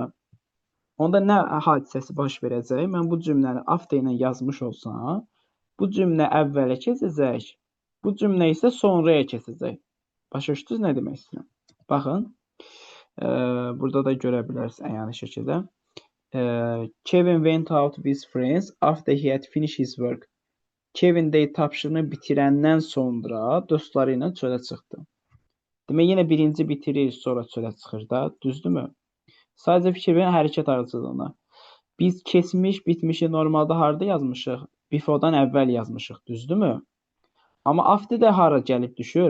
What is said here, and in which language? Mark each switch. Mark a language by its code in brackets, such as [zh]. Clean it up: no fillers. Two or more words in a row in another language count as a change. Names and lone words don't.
[az] Onda nə hadisəsi baş verəcək? Mən bu cümləni after ilə yazmış olsam, bu cümlə əvvələ keçəcək, bu cümlə isə sonraya keçəcək. Başa düşdünüz nə demək istəyirəm? Baxın, burada da görə bilərsiniz əyani şəkildə. [en] Kevin went out with friends after he had finished his work. [az] Kevin tapşırığını bitirəndən sonra dostları ilə çölə çıxdı. Demək, yenə birinci bitirir, sonra çölə çıxır da, düzdürmü? Sadəcə fikir verin hərəkət ardıcıllığına. Biz keçmiş, bitmişi normalda harda yazmışıq? Before'dan əvvəl yazmışıq, düzdürmü? Amma after də hara gəlib düşür?